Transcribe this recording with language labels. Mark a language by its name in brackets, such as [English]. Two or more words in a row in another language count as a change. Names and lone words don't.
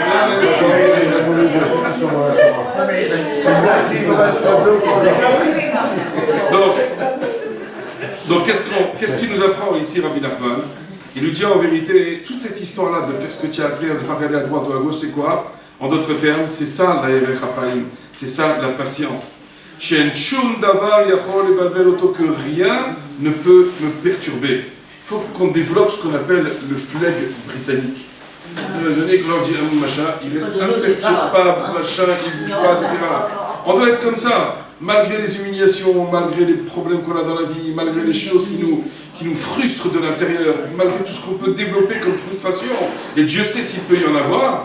[French] Donc qu'est-ce qu'il nous apprend ici, Rabbi Nachman? Il nous dit en vérité, toute cette histoire-là de faire ce que tu as créé, de ne pas regarder à droite ou à gauche, c'est quoi? En d'autres termes, c'est ça la [Hebrew] ארך אפים, [French] c'est ça la patience. [Hebrew] שאין שום דבר יכול לבלבל אותו, [French] que rien ne peut me perturber. Il faut qu'on développe ce qu'on appelle le flegme britannique. Donner que l'on dit un machin, il reste imperturbable, machin, il ne bouge pas, etc. On doit être comme ça, malgré les humiliations, malgré les problèmes qu'on a dans la vie, malgré les choses qui nous frustrent de l'intérieur, malgré tout ce qu'on peut développer comme frustration, et Dieu sait s'il peut y en avoir.